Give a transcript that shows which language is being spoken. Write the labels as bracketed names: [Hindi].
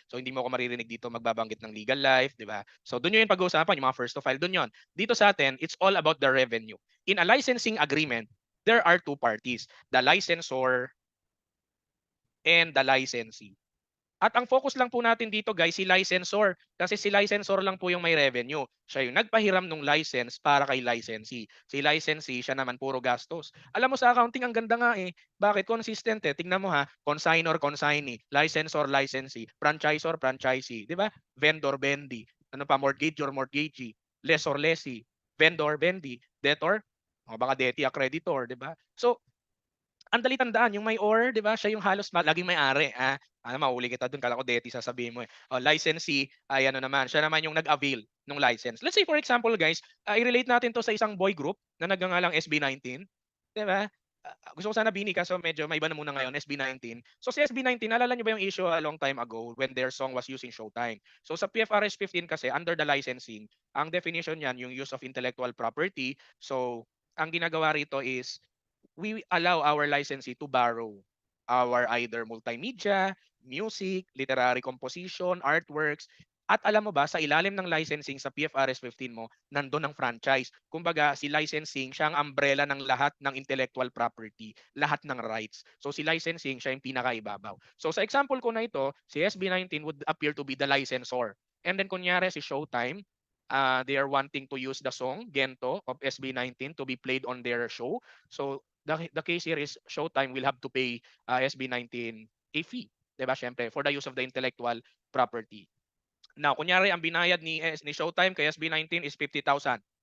[Filipino] So hindi mo ako maririnig dito magbabanggit ng legal life, di ba? So doon nyo yung pag-uusapan, yung mga first to file, doon yun. Dito sa atin, [English] it's all about the revenue. In a licensing agreement, there are two parties, the licensor and the licensee. [Filipino] At ang focus lang po natin dito, guys, si licensor. Kasi si licensor lang po yung may revenue. Siya yung nagpahiram ng license para kay licensee. Si licensee, siya naman puro gastos. Alam mo sa accounting, ang ganda nga eh. Bakit? Consistent eh. Tingnan mo ha, consignor, consignee, licensor, licensee, franchisor, franchisee, di ba? [English] Vendor, vendee, ano pa, mortgagor, mortgagee, lessor, lessee, vendor, vendee, debtor, o baka debtee, accreditor, di ba? [Filipino] So, ang dali tandaan, yung may-or, 'di ba? Siya yung halos laging may-ari, mahuli kita dun, kala ko DETI sasabihin mo eh. Oh, licensee ay ano naman, siya naman yung nag-avail ng license. [English] Let's say for example guys, [Filipino] i-relate natin 'to sa isang boy group na nagngangalang SB19, 'di ba? Gusto ko sana Bini kaso medyo may iba na muna ngayon, SB19. So si SB19, naalala niyo ba yung issue [English] a long time ago when their song was using Showtime? So sa PFRS 15 kasi under the licensing, [Filipino] ang definition niyan yung [English] use of intellectual property. So ang ginagawa rito is we allow our licensee to borrow our either multimedia, music, literary composition, artworks. [Filipino] At alam mo ba, sa ilalim ng licensing sa PFRS 15 mo, nandun ang franchise. Kumbaga, si licensing, siya ang umbrella ng lahat ng intellectual property, lahat ng rights. So si licensing, siya yung pinakaibabaw. So sa example ko na ito, si SB19 [English] would appear to be the licensor. And then [Filipino] kunyari si [English] Showtime, they are wanting to use the song Gento of SB19 to be played on their show. So the case here is Showtime will have to pay SB19 a fee, 'di ba? Syempre for the use of the intellectual property. Now, [Filipino] kunyari ang binayad ni Showtime kay SB19 [English] is 50,000.